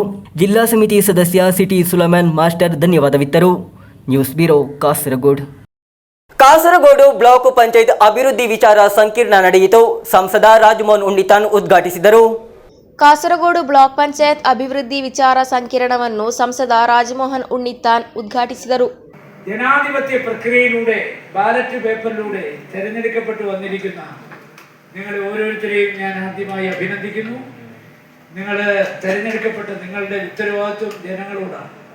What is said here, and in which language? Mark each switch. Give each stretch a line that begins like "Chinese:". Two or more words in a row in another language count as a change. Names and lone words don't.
Kannada: ಜಿಲ್ಲಾ ಸಮಿತಿ ಸದಸ್ಯ ಸಿಟಿ ಸುಲೈಮಾನ್ ಮಾಸ್ಟರ್ ಧನ್ಯವಾದವಿತ್ತರು. ನ್ಯೂಸ್ ಬ್ಯೂರೋ, ಕಾಸರಗೋಡು. ಕಾಸರಗೋಡು ಬ್ಲಾಕ್ ಪಂಚಾಯತ್ ಅಭಿವೃದ್ಧಿ ವಿಚಾರ ಸಂಕಿರಣ ನಡೆಯಿತು. ಸಂಸದ ರಾಜಮೋಹನ್ ಉಣ್ಣಿತಾನ್ ಉದ್ಘಾಟಿಸಿದರು. ಕಾಸರಗೋಡು ಬ್ಲಾಕ್ ಪಂಚಾಯತ್ ಅಭಿವೃದ್ಧಿ ವಿಚಾರ ಸಂಕಿರಣವನ್ನು ಸಂಸದ രാജ്മോഹൻ ഉണ്ണിത്താൻ ഉദ്ഘാಟಿಸಿದರು.
Malayalam: ജനാധിപത്യ പ്രക്രിയയിലൂടെ
English: ballot paperലൂടെ
Malayalam: തെരഞ്ഞെടുക്കപ്പെട്ടു വന്നിരിക്കുന്ന നിങ്ങൾ ഓരോരുത്തരെയും ഞാൻ ആദ്യമായി അഭിനന്ദിക്കുന്നു. നിങ്ങൾ തെരഞ്ഞെടുക്കപ്പെട്ട നിങ്ങളുടെ ഉത്തരവാദിത്വം ജനങ്ങളോടാണ്.